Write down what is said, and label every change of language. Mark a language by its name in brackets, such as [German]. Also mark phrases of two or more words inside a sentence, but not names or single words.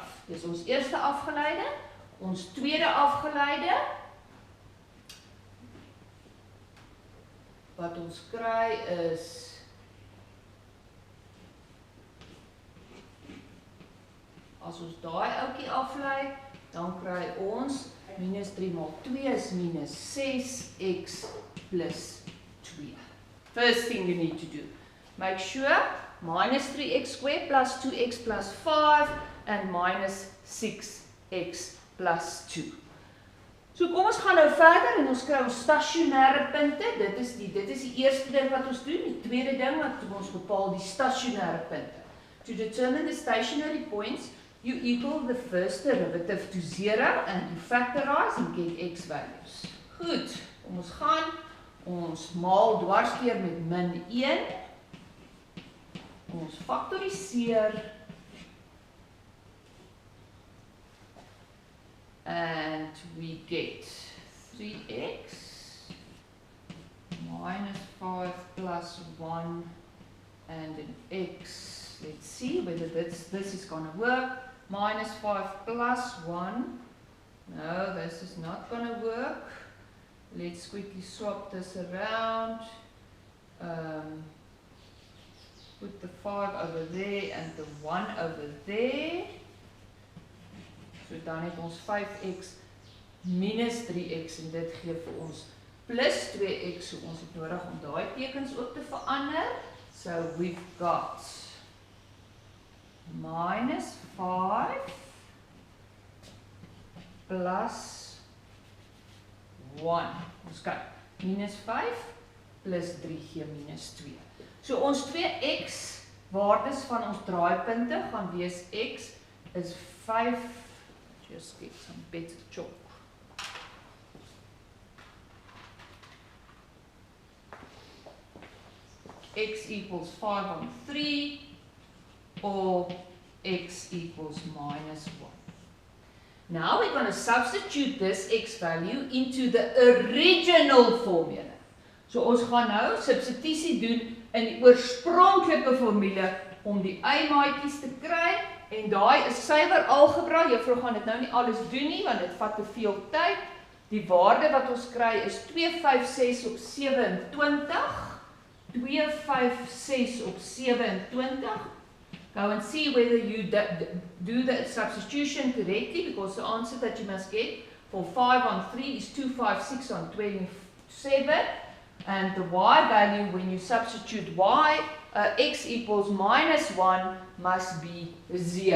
[Afrikaans] Dis ons eerste afgeleide, ons tweede afgeleide, wat ons kry is, as ons daai ouetjie aflei, dan kry ons minus 3 maal 2 is minus 6x plus 2. [English] First thing you need to do, make sure minus 3x squared plus 2x plus 5 and minus 6x plus 2. [Afrikaans] So kom ons gaan nou verder en ons kry ons stasionêre punte. Dit is die eerste ding wat ons doen. Die tweede ding wat ons bepaal die stasionêre punte. [English] To determine the stationary points, you equal the first derivative to 0 and you factorize and get x values. [Afrikaans] Goed, kom ons gaan. Ons maal dwarsdeur met min 1. Ons faktoriseer. [English] And we get 3x minus 5 plus 1 and an x. Let's see whether this is going to work. Minus 5 plus 1. No, this is not going to work. Let's quickly swap this around. Put the 5 over there and the 1 over there. [Afrikaans] So dan het ons 5x minus 3x en dit gee vir ons plus 2x. So ons het nodig om daai tekens ook te verander. [English] So we've got minus 5 plus 1. [Afrikaans] Ons kyk, minus 5 plus 3 gee minus 2. So ons 2x waardes van ons draaipunte gaan wees x is 5. [English] Just get some better chalk. X equals 5 on 3 or x equals minus 1. Now we're going to substitute this x value into the original formula. [Afrikaans] So ons gaan nou substitusie doen in die oorspronklike formule om die y-maatjies te kry. En daai is suiwer algebra. Juffrou gaan dit nou nie alles doen nie want dit vat te veel tyd. Die waarde wat ons kry is 256 op 27. 256 op 27. [English] Go and see whether you do the substitution correctly, because the answer that you must get for 5 on 3 is 256 on 27. And the y value, when you substitute y, x equals minus 1 must be 0.